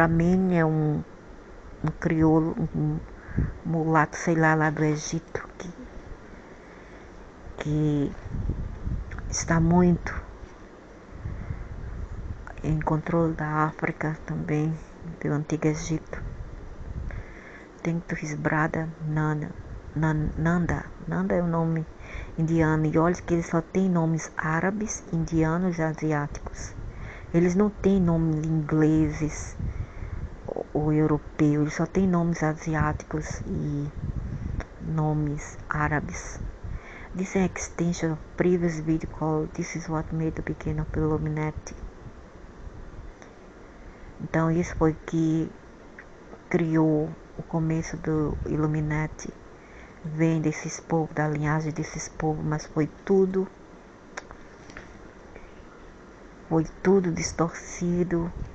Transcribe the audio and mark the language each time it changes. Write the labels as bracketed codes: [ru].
[pt] Ramen é um crioulo, um mulato, sei lá do Egito, que está muito em controle da África também, do Antigo Egito. Tem [en] to his brother Nanda. [pt] Nanda é o nome indiano, e olha que eles só têm nomes árabes, indianos e asiáticos. Eles não têm nomes ingleses ou europeus, eles só têm nomes asiáticos e nomes árabes. [en] This is an extension of previous video called This is what made the beginning of Illuminati. [pt] Então isso foi que criou o começo do Illuminati. Vem desses povos, da linhagem desses povos, mas foi tudo distorcido.